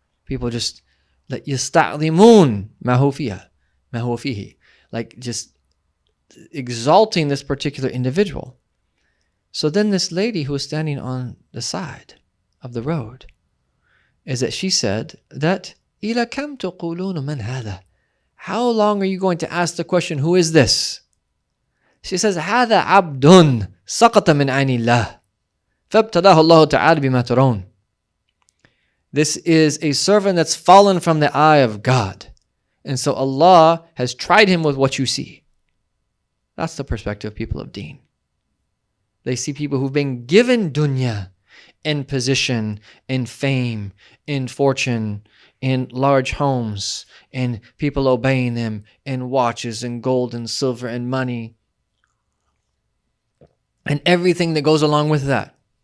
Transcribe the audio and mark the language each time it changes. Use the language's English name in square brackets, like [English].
[English] People just like [Arabic] يستعظمون ما هو فيه, [English] like just exalting this particular individual. So then this lady who was standing on the side of the road, is that she said that [Arabic] إِلَى كَمْ تَقُولُونَ مَنْ هَذَا? [English] How long are you going to ask the question, who is this? She says, [Arabic] هَذَا عَبْدٌ سَقَطَ مِنْ عَيْنِ اللَّهِ فَابْتَلَاهُ اللَّهُ تَعَالَى بِمَا تَرَوْنَ. [English] This is a servant that's fallen from the eye of God. And so Allah has tried him with what you see. That's the perspective of people of deen. They see people who've been given dunya, in position, in fame, in fortune, in large homes, and people obeying them, in watches and gold and silver and money, and everything that goes along with that.